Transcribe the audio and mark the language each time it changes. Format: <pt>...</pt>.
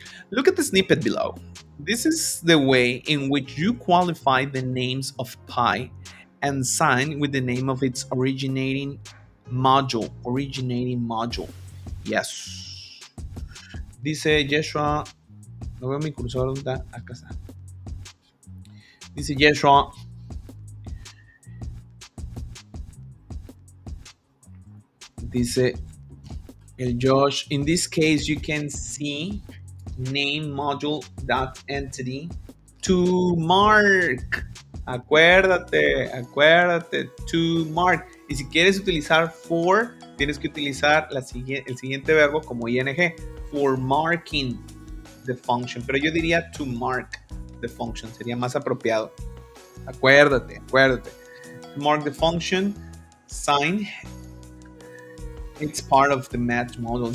<en>Look at the snippet below. This is the way in which you qualify the names of pi and sign with the name of its originating module, originating module. Yes.</en> <es>Dice Yeshua, no veo mi cursor, ¿dónde está? Acá está. Dice Yeshua, dice el Josh,</es> <en>in this case you can see name module dot entity to mark.</en> <es>Acuérdate,</es> <en>to mark.</en> <es>Y si quieres utilizar for, tienes que utilizar el siguiente verbo como ing,</es> <en>for marking the function.</en> <es>Pero yo diría</es> <en>to mark the function,</en> <es>sería más apropiado. Acuérdate.</es> <en>To mark the function, sign. It's part of the match module.</en>